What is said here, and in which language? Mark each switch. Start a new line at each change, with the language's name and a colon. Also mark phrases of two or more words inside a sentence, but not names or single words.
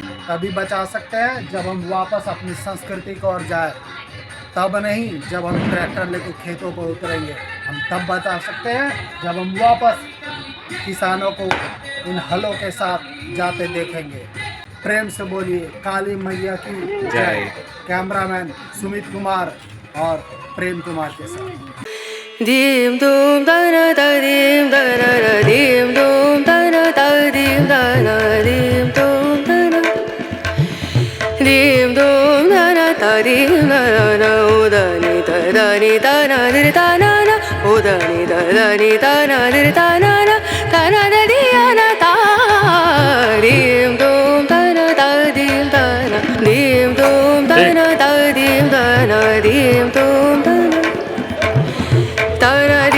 Hindi: तभी बचा सकते हैं जब हम वापस अपनी संस्कृति को ओर जाए, तब नहीं जब हम ट्रैक्टर लेके खेतों को उतरेंगे। हम तब बचा सकते हैं जब हम वापस किसानों को इन हलों के साथ जाते देखेंगे। प्रेम से बोलिए काली मैया की जय। कैमरामैन सुमित कुमार और प्रेम कुमार के साथ। दीम दूम दना दीम दना दीम दूम दना दीम दना दीम दूम दना दीम दूम दना दीम दना उदनी दनी दना दिर दना उदनी दनी दना दिर दना दना दिया ता दीम दूम दना दीम दना दीम दूम दना दीम दना दीम दूम दना